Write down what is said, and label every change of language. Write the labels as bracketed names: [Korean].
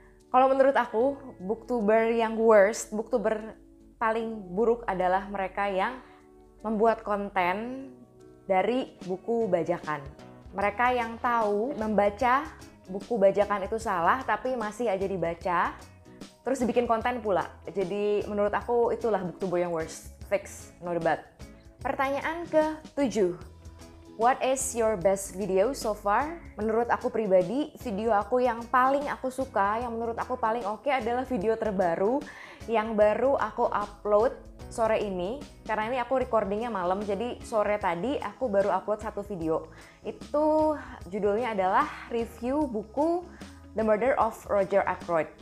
[Indonesian] Kalau menurut aku, booktuber yang worst, booktuber paling buruk adalah mereka yang membuat konten dari buku bajakan. Mereka yang tahu membaca buku bajakan itu salah, tapi masih aja dibaca, terus dibikin konten pula. Jadi menurut aku itulah booktuber yang worst. Fix, no debat. Pertanyaan ke-7. [English] What is your best video so far? [Indonesian] Menurut aku pribadi, video aku yang paling aku suka, yang menurut aku paling oke adalah video terbaru yang baru aku upload sore ini. Karena ini aku recordingnya malam, jadi sore tadi aku baru upload satu video. Itu judulnya adalah review buku The Murder of Roger Ackroyd.